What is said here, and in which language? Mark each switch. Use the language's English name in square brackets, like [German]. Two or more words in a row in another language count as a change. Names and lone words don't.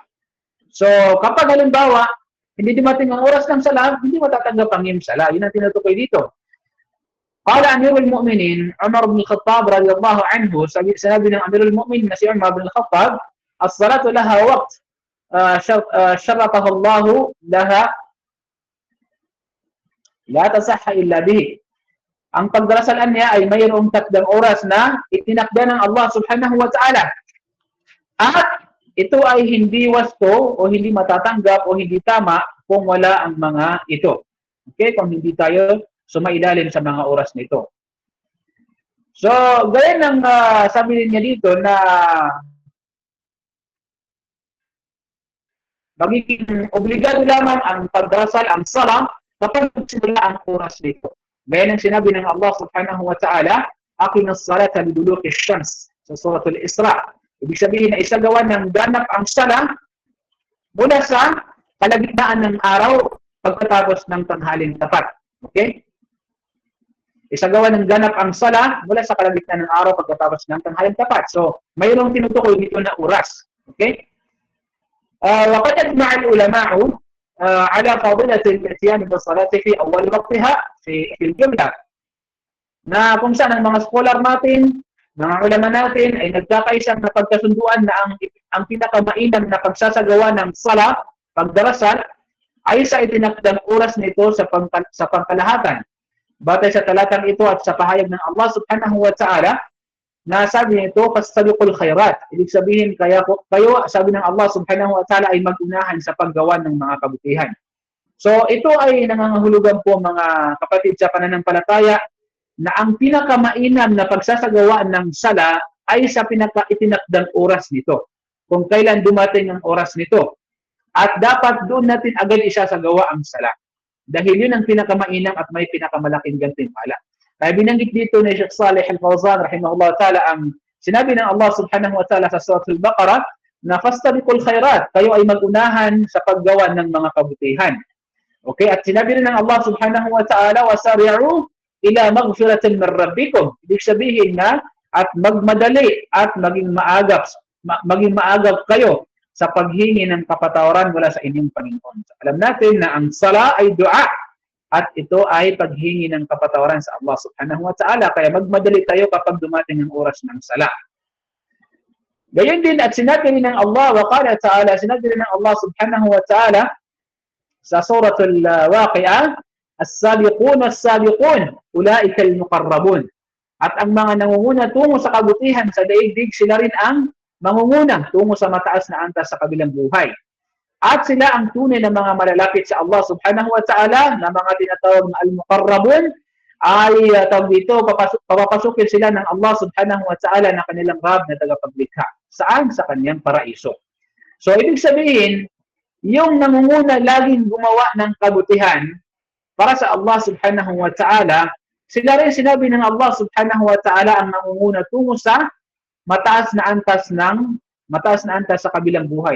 [Filipino] So, kapag halimbawa, hindi dumating ang oras ng sala, hindi matatanggap ang iyong sala. Yun ang tinutukoy dito. [Arabic] قال أمير المؤمنين، عمر بن الخطاب رضي الله عنه, [Filipino] sinabi ng [Arabic] أمير المؤمنين [Filipino] na si Umar ibn Khattab, [Arabic] الصلاة لها وقت، شرطه الله لها، لا تصح إلا به. [Filipino] Ang pagdarasalan niya ay mayroong takdang oras na itinakda ng Allah [Arabic] سبحانه وتعالى. [Filipino] At ito ay hindi wasto o hindi matatanggap o hindi tama kung wala ang mga ito. Okay? Kung hindi tayo sumailalim sa mga oras nito. So, gaya ng sabi niya dito na magiging obligado lamang ang pagdarasal, ang salam, kapag magsimula ang oras nito. Gaya ng sinabi ng Allah [Arabic] سبحانه وتعالى, أقم الصلاة لدلوك الشمس [Filipino] sa Suratul Isra. Ibig sabihin na isagawa ng ganap ang sala mula sa kalagitnaan ng araw pagkatapos ng tanghaling tapat. Okay? Isagawa ng ganap ang sala mula sa kalagitnaan ng araw pagkatapos ng tanghaling tapat. So, mayroong tinutukoy dito na oras. Okay? [Arabic] وقد أجمع العلماء على فضيلة الاتيان بالصلاة في أول وقتها في الجملة. [Filipino] Na kung saan ang mga scholar natin, mga ulama natin ay nagkakaisang napagkasunduan na ang pinakamainam na pagsasagawa ng sala, pagdarasal, ay sa itinakdang oras nito sa pangkalahatan. Batay sa talatang ito at sa pahayag ng Allah [Arabic] سبحانه وتعالى, [Filipino] na sabi nito, [Arabic] فاستبقوا الخيرات. [Filipino] Ibig sabihin, kayo, sabi ng Allah [Arabic] سبحانه وتعالى, [Filipino] ay mag-unahan sa paggawa ng mga kabutihan. So, ito ay nangangahulugan po mga kapatid sa pananampalataya, na ang pinakamainam na pagsasagawa ng sala ay sa pinaka-itinakdang oras nito. Kung kailan dumating ang oras nito. At dapat doon natin agad isasagawa ang sala. Dahil yun ang pinakamainam at may pinakamalaking gantimpala. Kaya binanggit dito ni Sheikh Salih Al-Fawzan [Arabic] رحمه الله تعالى [Filipino] ang sinabi ng Allah [Arabic] سبحانه وتعالى [Filipino] sa Suratul Baqarah na [Arabic] فاستبقوا الخيرات, [Filipino] kayo ay mag-unahan sa paggawa ng mga kabutihan. Okay? At sinabi rin ng Allah [Arabic] سبحانه وتعالى, وسارعوا إلى مغفرة من ربكم. [Filipino] Ibig sabihin na at magmadali at maging maagap kayo sa paghingi ng kapatawaran mula sa inyong Panginoon. So, alam natin na ang sala ay dua at ito ay paghingi ng kapatawaran sa Allah [Arabic] سبحانه وتعالى. [Filipino] Kaya magmadali tayo kapag dumating ang oras ng sala. Gayon din at sinabi rin ng Allah [Arabic] وقال تعالى, [Filipino] sinabi rin ng Allah [Arabic] سبحانه وتعالى [Filipino] sa Suratul Waqi'ah, [Arabic] السابقون السابقون أولئك المقربون. [Filipino] At ang mga nangunguna tungo sa kabutihan sa daigdig, sila rin ang mangunguna tungo sa mataas na antas sa kabilang buhay. At sila ang tunay na mga malalapit sa Allah [Arabic] سبحانه وتعالى [Filipino] na mga tinatawag na al-muqarrabun ay tawag dito, papapasukin sila ng Allah [Arabic] سبحانه وتعالى [Filipino] na kanilang Rab na tagapaglikha. Saan? Sa kanyang paraiso. So, ibig sabihin, yung nangunguna laging gumawa ng kabutihan para sa Allah [Arabic] سبحانه وتعالى, [Filipino] sila rin sinabi ng Allah [Arabic] سبحانه وتعالى [Filipino] ang nangunguna tungo sa mataas na antas sa kabilang buhay.